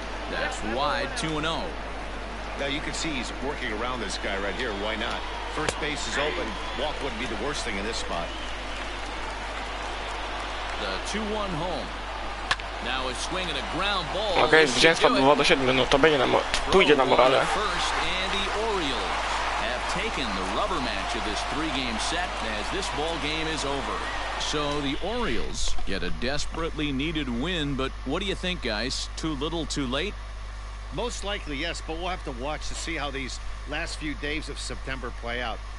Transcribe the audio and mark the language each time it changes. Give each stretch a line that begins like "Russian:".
English: That's wide, 2-0. Now you can see he's working around this guy right here. Why not? First base is open. Walk wouldn't be the worst thing in this spot. The 2-1 home. Now a swing and a ground ball.
Polish: Okej, zwycięstwo 2-7, no to będzie pójdzie na morale.
English: First, and the Orioles have taken the rubber match of this 3-game set as this ball game is over. So the Orioles get a desperately needed win, but what do you think, guys? Too little, too late? Most likely, yes, but we'll have to watch to see how these last few days of September play out.